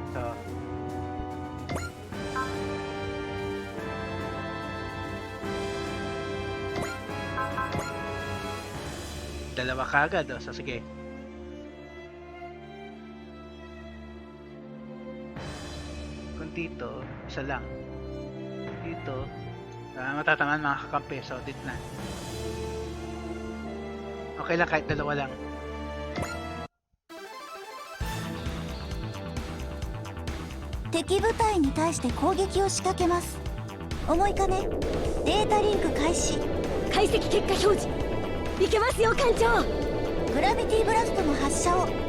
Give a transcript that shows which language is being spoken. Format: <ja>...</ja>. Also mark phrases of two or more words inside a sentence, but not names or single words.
<tl>So, dalawa kagad. So, sige. Dito, isa lang. Dito, matatamaan mga kakampi. So, dito na. Okay lang kahit dalawa lang.</tl> <ja>Teki部隊に対して攻撃を仕掛けます。重いかね。データリンク開始。解析結果表示。いけますよ艦長。グラビティブラストの発射を。</ja>